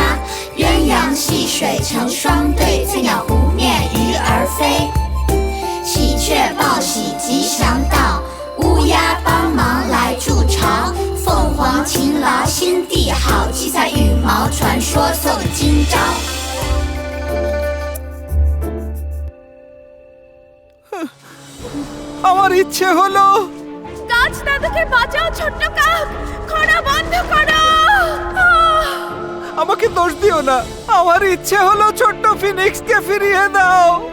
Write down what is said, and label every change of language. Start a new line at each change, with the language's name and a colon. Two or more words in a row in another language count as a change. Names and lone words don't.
Chinese: 鸳鸯戏水成双对，翠鸟湖面鱼儿飞。喜鹊报喜吉祥到，乌鸦帮忙来筑巢。凤凰勤劳心地好，七彩羽毛传说送今朝。
Bangla: আমার ইচ্ছে হলো গাছ দাদুকে বাঁচাও ছোট্ট কাক, খরা বন্ধ করো। আমাকে দোষ দিও না, আমার ইচ্ছে হলো ছোট্ট ফিনিক্সকে ফিরিয়ে দাও।